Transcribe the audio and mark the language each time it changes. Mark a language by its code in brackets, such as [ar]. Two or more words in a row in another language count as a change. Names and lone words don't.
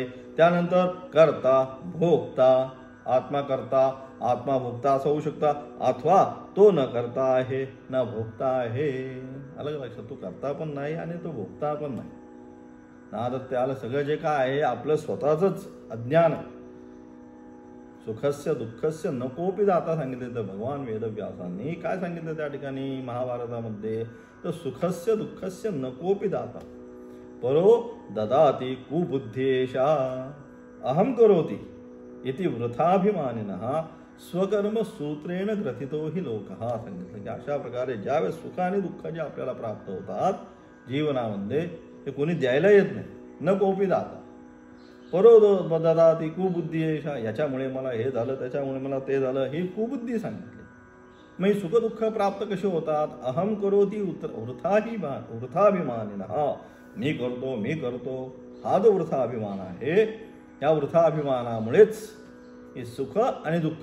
[mr] त्यानंतर कर्ता, भोक्ता, आत्मा करता, आत्मा भोक्ता असं होऊ शकता, अथवा तो न करता आहे न भोक्ता आहे. अलग लक्षात. तो करता पण नाही आणि तो भोक्ता पण नाही ना. तर त्याला सगळं जे काय आहे आपलं स्वतःच अज्ञान आहे. [sa] सुखस्य दुःखस्य नकोपि दाता [mr] सांगितले तर भगवान वेदव्यासांनी काय सांगितलं त्या ठिकाणी महाभारतामध्ये, तर [sa] सुखस्य दुःखस्य नकोपि दाता परो ददाति कुबुद्धेशा अहम करोति इति वृथाभिमानिनः स्वकर्म सूत्रेण ग्रथितो हि लोकः [mr] सांगितलं. की अशा प्रकारे ज्यावेळेस सुख आणि दुःख जे आपल्याला प्राप्त होतात जीवनामध्ये ते कोणी द्यायला येत नाही. [sa] न कोपी दाता परो ददाति कुबुद्धीशा, [mr] याच्यामुळे मला हे झालं त्याच्यामुळे मला ते झालं, ही कुबुद्धी सांगितली. मग सुख दुःख प्राप्त कसे होतात? [sa] अहम करोती वृथाभिमानिनः, [mr] मी करतो हा जो वृथाभिमान आहे, या वृथाभिमानामुळेच हे सुख आणि दुःख.